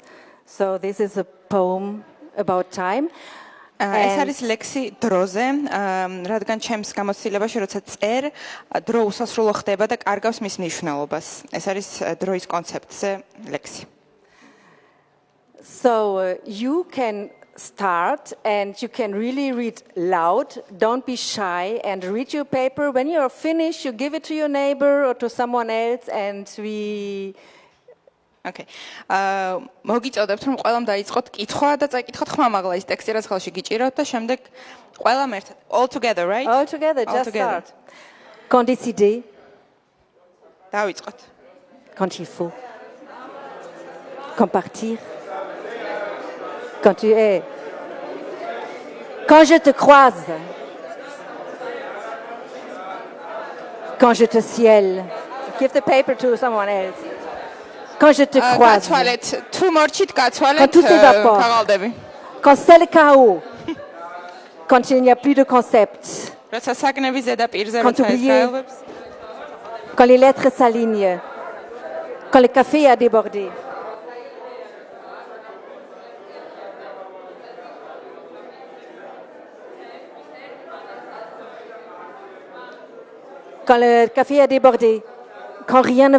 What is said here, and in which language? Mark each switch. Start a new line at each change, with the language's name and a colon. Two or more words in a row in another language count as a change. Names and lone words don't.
English: So this is a poem about time.
Georgian: ეს არის ლექსი დროზე, რადგან ჩემს გამოცდილებაში, როცა წერ, დრო უსასრულო ხდება და კარგავს მის მნიშვნელობას. ეს არის დროის კონცეფტზე ლექსი.
English: So you can start and you can really read loud. Don't be shy and read your paper. When you're finished, you give it to your neighbor or to someone else and we...
Georgian: Okay. მოგიწევდებთ რომ ყველამ დაიწყოთ კითხვა და წაიკითხოთ ხმამაღლა ის ტექსტი რაც ხელში გიჭირავთ და შემდეგ ყველამ ერთად
English: all together, right? All together, All just together. start.
French: Quand décider,
Georgian: დავიწყოთ.
French: quand il faut. Quand partir, quand tu es. Quand je te croise, quand je te ciel.
English: Give the paper to someone else.
French: Quand je te croise,
Georgian: გაცვალეთ, თუ მორჩით გაცვალეთ
French: Quand tout s'évapore.
Georgian: ქაღალდები.
French: quand c'est le chaos, quand il n'y a plus de concept,
Georgian: როცა საგნების ზედაპირზე
French: Quand
Georgian: როცა ეს
French: oublié.
Georgian: გაელვებს,
French: quand les lettres s'alignent, quand le café a débordé. Quand le café a débordé, quand rien ne